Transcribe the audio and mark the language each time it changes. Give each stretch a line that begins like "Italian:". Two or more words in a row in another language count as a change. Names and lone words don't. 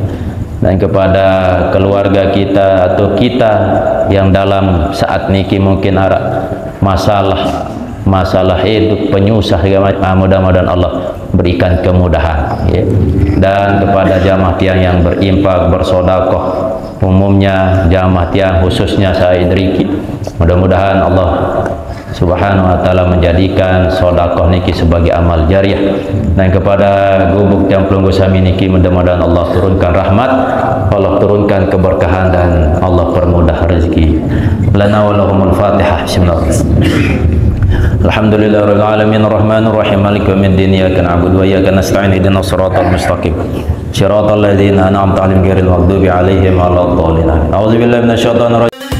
Indonesian: Dan kepada keluarga kita atau kita yang dalam saat niki mungkin ada masalah hidup, penyusah, mudah-mudahan Allah berikan kemudahan, ya. Dan kepada jamaah tiang yang berinfak, bersodakoh, umumnya jamaah tiang khususnya saya Idriki, mudah-mudahan Allah
Arabic: سبحانه وتعالى
Indonesian: menjadikan sodakoh niki sebagai amal jariah. Dan kepada gubuk yang
Sasak: pelunggu sami niki,
Indonesian: mudah-mudahan Allah turunkan rahmat, Allah turunkan keberkahan, dan Allah permudah rezeki.
Arabic: لنا ولهم الفاتحة. بسم الله الرحمن الرحيم. الحمد لله رب العالمين الرحمن الرحيم مالك يوم الدين إياك نعبد وإياك نستعين اهدنا الصراط المستقيم صراط الذين أنعمت عليهم غير المغضوب عليهم ولا الضالين. أعوذ بالله من الشيطان الرجيم.